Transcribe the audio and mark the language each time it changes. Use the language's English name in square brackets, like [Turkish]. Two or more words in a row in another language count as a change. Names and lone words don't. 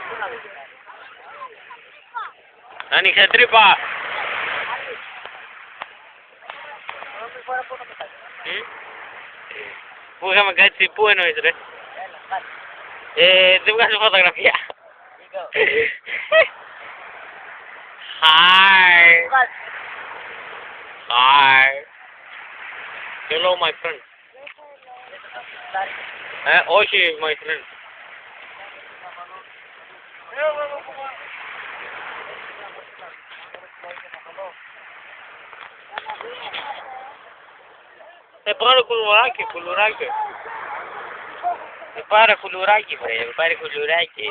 [Greek] Άνοιξε τρύπα. Πού είχαμε κάτσει, πού εννοείς ρε? Δεν βγάζω φωτογραφία. [English] Hi. Hi. Hello my friend. Όχι my friend. [Greek] Πάρε κουλουράκι. Πάρε κουλουράκι, βρε. Πάρε κουλουράκι.